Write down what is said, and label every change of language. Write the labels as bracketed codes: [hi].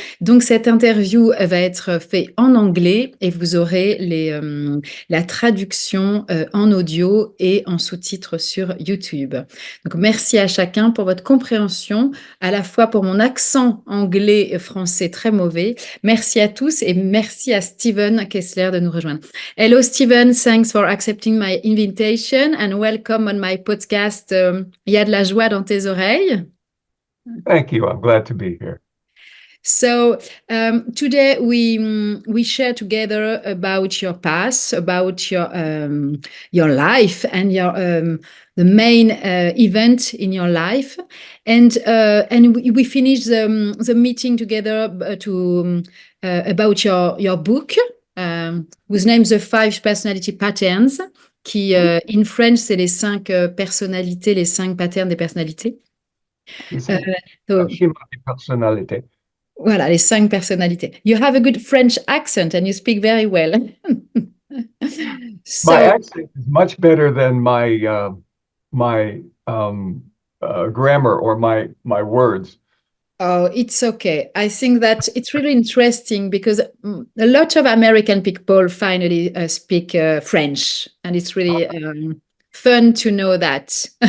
[fr] Donc, cette interview va être faite en anglais et vous aurez la traduction en audio et en sous-titres sur YouTube. Donc, merci à chacun pour votre compréhension, à la fois pour mon accent anglais et français très mauvais. Merci à tous et merci à Steven Kessler de nous rejoindre. [en] Hello, Steven. Thanks for accepting my invitation and welcome on my podcast. [fr] Il y a de la joie dans tes oreilles. [en] Thank you. I'm glad to be here. So today we share together about your past, about your life and your the main event in your life, and we finish the meeting together about your book, whose name is The Five Personality Patterns, qui in French [fr] c'est les cinq personnalités, les cinq patterns des personnalités. [en] So, [fr] Schéma de personnalité. Voilà, les cinq personnalités. [en] You have a good French accent and you speak very well. My accent is much better than my grammar or my words. Oh, it's okay. I think that it's really interesting because a lot of American people finally speak French, and it's really fun to know that.